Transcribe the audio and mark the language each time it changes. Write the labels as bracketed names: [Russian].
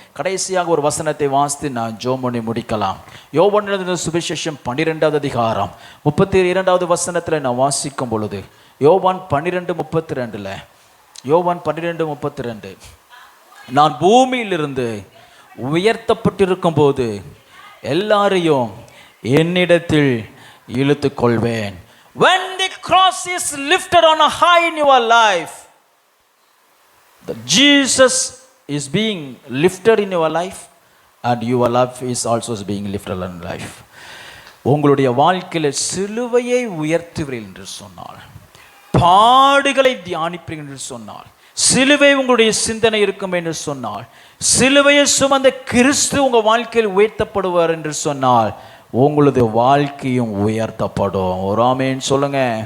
[Tamil] கடைசியாக ஒரு வசனத்தை வாசித்து நான் ஜோமனி முடிக்கலாம். யோவான் எழுதின சுவிசேஷம் 12வது அதிகாரம் 32வது வசனத்தில் நான் வாசிக்கும் பொழுது, யோவான் 12:32, நான் பூமியிலிருந்து உயர்த்தப்பட்டிருக்கும் போது எல்லாரையும் என்னிடத்தில் இழுத்து கொள்வேன். [English] When the cross is lifted on a high in your life, the Jesus is being lifted in your life and your life is also being lifted in life. [Tamil] உங்களுடைய வாழ்க்கையில் சிலுவையை உயர்த்துவீர்கள் என்று சொன்னால், பாடுகளை தியானிப்பீர்கள் என்று சொன்னால், சிலுவை உங்களுடைய சிந்தனை இருக்கும் என்று சொன்னால், சிலுவையை சுமந்த கிறிஸ்து உங்கள் வாழ்க்கையில் உயர்த்தப்படுவார் என்று சொன்னால், உங்களது வாழ்க்கையும் உயர்த்தப்படும். ஒரு ஆமென் சொல்லுங்க.